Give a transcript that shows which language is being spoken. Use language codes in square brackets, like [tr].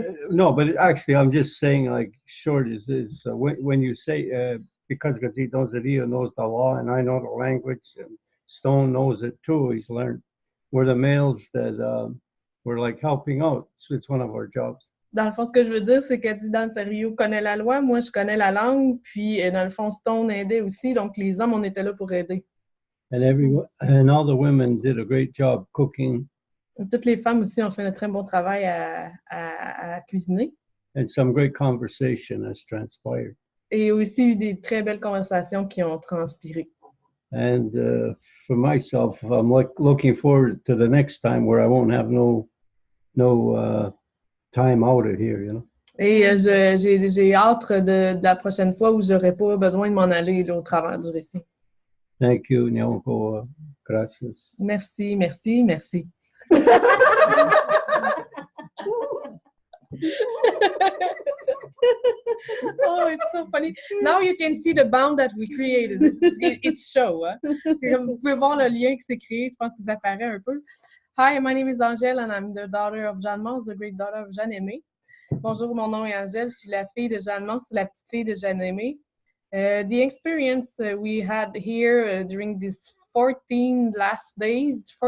[en] No, but actually, I'm just saying, like, short is when you say, because Gazit knows the law, and I know the language, and Stone knows it too, he's learned. We're the males that we're like helping out. So it's one of our jobs. [fr] Dans le fond, ce que je veux dire, c'est que Dan Serio connaît la loi, moi je connais la langue, puis dans le fond, Stone aidait aussi, donc les hommes, on était là pour aider. [en] And all the women did a great job cooking. [fr] Toutes les femmes aussi ont fait un très bon travail à cuisiner. [en] And some great conversation has transpired. [fr] Et aussi eu des très belles conversations qui ont transpiré. [en] And for myself, I'm looking forward to the next time where I won't have no time out of here, you know. [fr] Et j'ai hâte de la prochaine fois où j'aurai pas besoin de m'en aller là, au travers du récit. [en] Thank you, Nyoko. Gracias. [fr] Merci, merci, merci. [en] Oh, it's so funny. Now you can see the bond that we created. It's show. Hein? [fr] Comme vous pouvez voir le lien qui s'est créé, je pense que ça paraît un peu. [en] Hi, my name is Angèle and I'm the daughter of Jeanne Mance, the great daughter of Jeanne Aimée. [fr] Bonjour, mon nom est Angèle, je suis la fille de Jeanne Mance, la petite fille de Jeanne Aimée. [en] The experience we had here during these 15 last days.